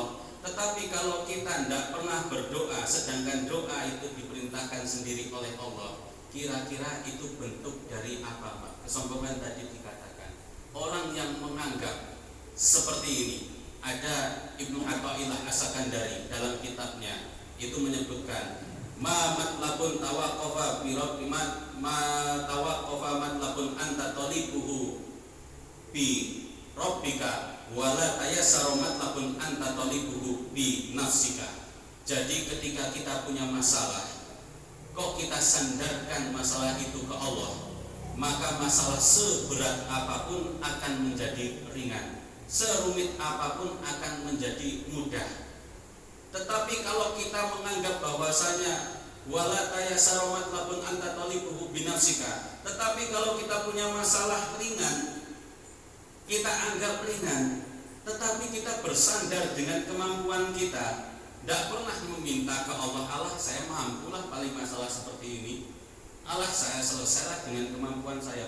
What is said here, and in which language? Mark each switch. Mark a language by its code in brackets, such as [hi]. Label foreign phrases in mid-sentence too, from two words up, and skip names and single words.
[id] Tetapi kalau kita tidak pernah berdoa, sedangkan doa itu diperintahkan sendiri oleh Allah, kira-kira itu bentuk dari apa Pak? Kesombongan tadi dikatakan. Orang yang menganggap seperti ini, ada Ibnu Athaillah As-Sakandari dalam kitabnya itu menyebutkan [ar] ما مطلب توقف بربمت ما توقف مطلب أنت طالبه بربك ولا تيسر مطلب أنت طالبه بنفسك. [id] Jadi ketika kita punya masalah, kok kita sandarkan masalah itu ke Allah, maka masalah seberat apapun akan menjadi ringan, serumit apapun akan menjadi mudah. Tetapi kalau kita menganggap bahwasanya [ar] ولا تيسر مطلب أنت طالبه بنفسك, [id] tetapi kalau kita punya masalah ringan, kita anggap ringan, tetapi kita bersandar dengan kemampuan kita, tidak pernah meminta ke Allah, Allah saya mampulah paling masalah seperti ini, Allah saya selesailah dengan kemampuan saya.